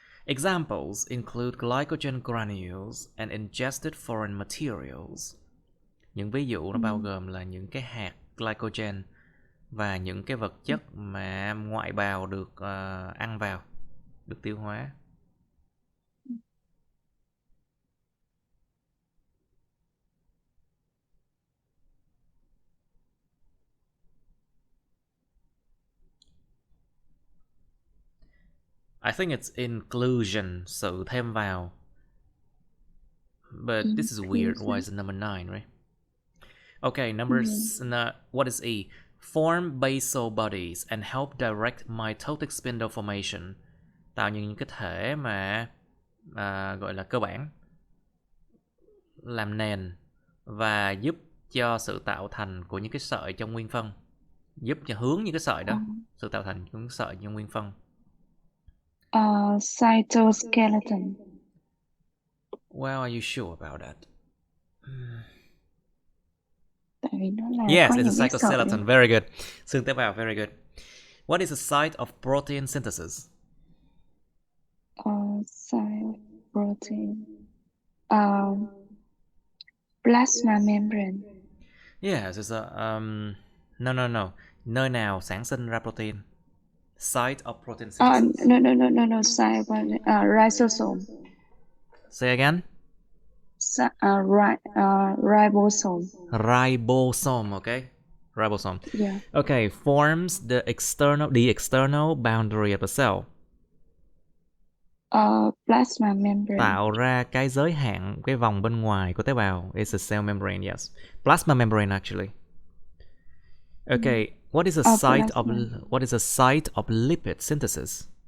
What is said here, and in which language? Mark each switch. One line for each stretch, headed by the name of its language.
English: Examples include glycogen granules and ingested foreign materials.
Vietnamese: Những ví dụ nó bao gồm là những cái hạt glycogen và những cái vật chất mà ngoại bào được ăn vào, được tiêu hóa.
English: I think it's inclusion,
Vietnamese: sự thêm vào.
English: But this is weird. Why is it number 9, right? Okay, what is E? Form basal bodies and help direct mitotic spindle formation.
Vietnamese: Tạo những cái thể mà gọi là cơ bản, làm nền và giúp cho sự tạo thành của những cái sợi trong nguyên phân, giúp cho hướng những cái sợi đó, sự tạo thành những sợi trong nguyên phân.
English: Cytoskeleton. Well, are you sure about that?
Vietnamese: Tại vì nó là
English: yes,
Vietnamese: có
English: it's
Vietnamese: những
English: a cytoskeleton. Very good.
Vietnamese: Xương tế bào.
English: Very good. What is the site of protein synthesis? Site of protein. Plasma membrane. Yes, it's a no.
Vietnamese: Nơi nào sản sinh ra protein?
English: Site of protein synthesis. No. Site of ribosome. Say again. Ribosome. Ribosome, okay? Ribosome. Yeah. Okay, forms the external boundary of the cell. Plasma membrane.
Vietnamese: Tạo ra cái giới hạn, cái vòng bên ngoài của tế bào.
English: It's a cell membrane, yes. Plasma membrane, actually. Okay, what is a site of lipid synthesis?